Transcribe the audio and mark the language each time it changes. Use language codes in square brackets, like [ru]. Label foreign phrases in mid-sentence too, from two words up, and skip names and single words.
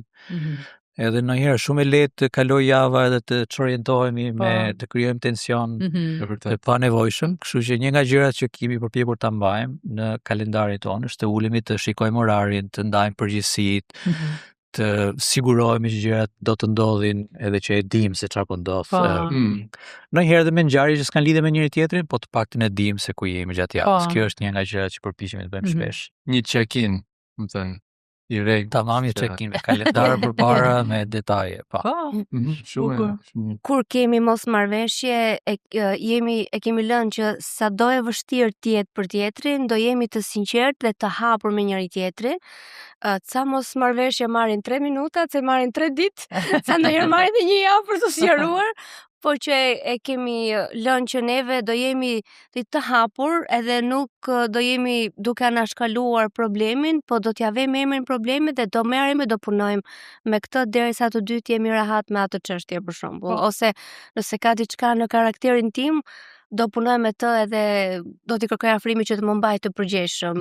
[sq] Edhe ndonjëherë shumë e lehtë të kaloj java edhe të çorientohemi me të krijojmë tension të panevojshëm, kështu që një nga gjërat që kemi përpjekur ta mbajmë në kalendarin tonë është të ulemi të shikojmë orarin, të ndajmë përgjegjësitë, të sigurohemi që gjërat do të ndodhin edhe që e dim se çfarë po ndodh. Ndonjëherë edhe me ngjarje që s'kan lidhje me njëri tjetrin, po të paktën e dim se ku jemi gjatë javës. Kjo është një nga gjërat që përpiqemi të bëjmë shpesh. Një check-in, më thënë. I rregullt. Tamam, një check-in me kalendar përpara me detaje, po. Shumë. Kur kemi mos marrëveshje, e kemi lënë që sa do e vështirë tjetë për tjetrin, do jemi të sinqertë dhe të hapur me njëri tjetrin. Ca mos marrëveshje marrin 3 minuta, ca marrin 3 ditë, ca ndonjëherë marrin edhe 1 javë për të sqaruar, po që e kemi lënë që neve do jemi të hapur edhe nuk do jemi duke anashkaluar problemin, po do t'ja vëmë emrin problemit dhe do merrem e do punojmë me këtë derisa të dytë jemi rahat me atë çështje për shembull, ose nëse ka diçka në karakterin tim, do punoj me të edhe do t'i kërkoj afrimin që të më mbaj të përgjegjshëm.